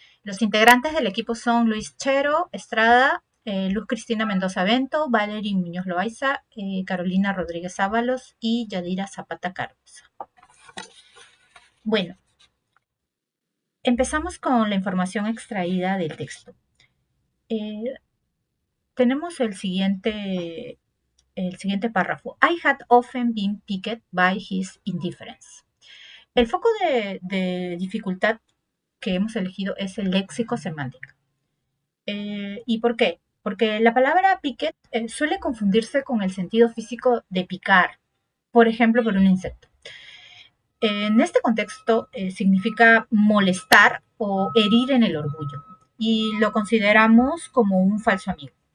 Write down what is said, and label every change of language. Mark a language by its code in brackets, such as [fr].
[es] Los integrantes del equipo son Luis Chero Estrada, Luz Cristina Mendoza Bento, Valerie Muñoz Loaiza, Carolina Rodríguez Ábalos y Yadira Zapata Carlos. Bueno, empezamos con la información extraída del texto. Tenemos el siguiente párrafo. [en] I had often been piqued by his indifference. [es] El foco de dificultad que hemos elegido es el léxico semántico. ¿Y por qué? Porque la palabra piquet suele confundirse con el sentido físico de picar, por ejemplo, por un insecto. En este contexto significa molestar o herir en el orgullo y lo consideramos como un falso amigo.